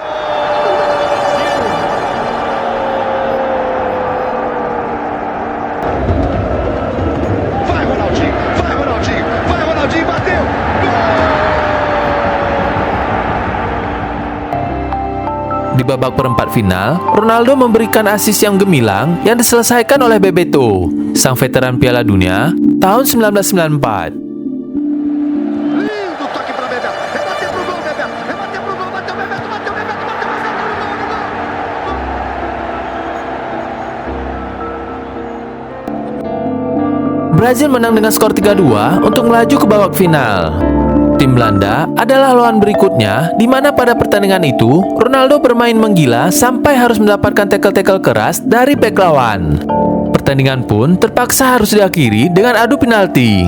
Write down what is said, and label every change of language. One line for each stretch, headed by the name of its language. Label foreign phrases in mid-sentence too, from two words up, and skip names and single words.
Portuguese: Vai Ronaldinho, vai Ronaldinho, vai Ronaldinho, bateu!
Indonesian: Di babak perempat final, Ronaldo memberikan assist yang gemilang yang diselesaikan oleh Bebeto, sang veteran Piala Dunia tahun 1994.
Portuguese: Lindo toque para Bebeto, rebateu pro gol, Bebeto, rebateu pro gol, bateu Bebeto, bateu Bebeto, bateu Bebeto, gol!
Indonesian: Brazil menang dengan skor 3-2 untuk melaju ke babak final. Tim Belanda adalah lawan berikutnya, di mana pada pertandingan itu Ronaldo bermain menggila sampai harus mendapatkan tackle-tackle keras dari bek lawan. Pertandingan pun terpaksa harus diakhiri dengan adu penalti.